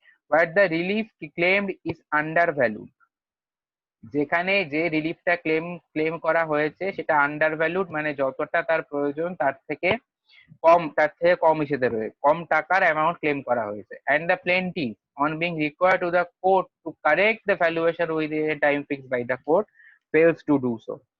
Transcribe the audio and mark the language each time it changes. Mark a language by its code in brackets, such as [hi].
[en] But the relief claimed is undervalued. [bn] যেখানে যে রিলিফটা claim করা হয়েছে সেটা আন্ডারভ্যালুড, মানে যতটা তার প্রয়োজন তার থেকে কম হিসেবে রয়েছে, কম টাকার অ্যামাউন্ট ক্লেম করা হয়েছে। [en] And the plaintiff on being required to the court to correct the valuation within a time fixed by the court fails to do so.